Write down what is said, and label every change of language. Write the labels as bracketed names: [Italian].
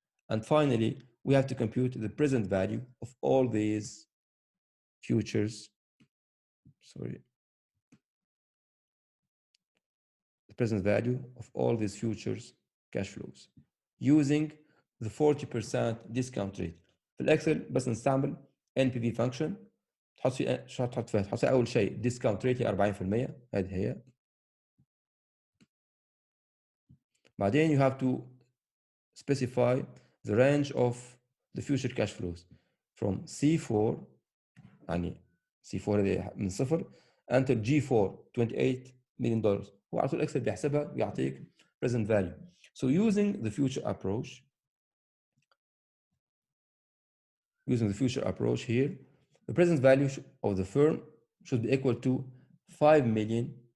[English] And finally, we have to compute the present value of all these futures. Sorry. The present value of all these futures cash flows using the 40% discount rate. [Arabic] في الأكسل بس نستعمل NPV function. تحط فيه شو تحط فيها؟ تحط فيها أول شيء discount rate 40%. هذه هي. بعدين [English] you have to specify the range of the future cash flows from C4 [Arabic] يعني C4 هذه من [English] 0 until G4 $28 million. [Arabic] هو على طول اكسل بيحسبها ويعطيك present value. [English] So using the future approach here, the present value of the firm should be equal to 5 million